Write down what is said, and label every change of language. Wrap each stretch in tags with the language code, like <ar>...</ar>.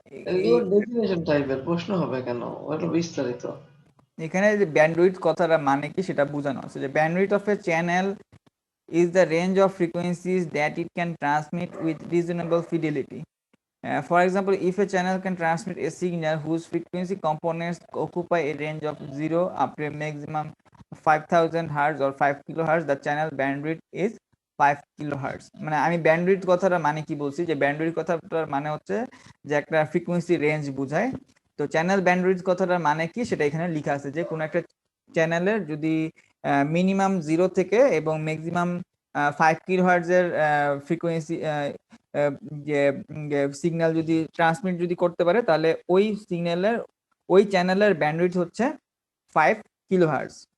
<bn>এগুলো ডেফিনেশন টাইপের প্রশ্ন হবে কেন, ওটা বিস্তারিত। এখানে যে ব্যান্ডউইথ কথাটা মানে কি সেটা বোঝানো আছে, যে</bn> <en>Bandwidth of a channel is the range of frequencies that it can transmit with reasonable fidelity. For example, if a channel can transmit a signal whose frequency components occupy a range of 0 up to a maximum 5000 Hz or 5 kHz, the channel bandwidth is 5 kHz.</en> <bn>মানে আমি bandwidth কথাটা মানে কি বলছি, যে bandwidth কথাটার মানে হচ্ছে যে একটা ফ্রিকোয়েন্সি রেঞ্জ বোঝায়। তো চ্যানেল ব্যান্ডউইথ কথাটার মানে কি সেটা এখানে লেখা আছে, যে কোনো একটা চ্যানেলের যদি মিনিমাম 0 থেকে এবং ম্যাক্সিমাম 5 কিলোহার্টজ এর ফ্রিকোয়েন্সি যে সিগন্যাল যদি ট্রান্সমিট যদি করতে পারে, তাহলে ওই সিগন্যালের ওই চ্যানেলের ব্যান্ডউইথ হচ্ছে 5 কিলোহার্টজ।</bn>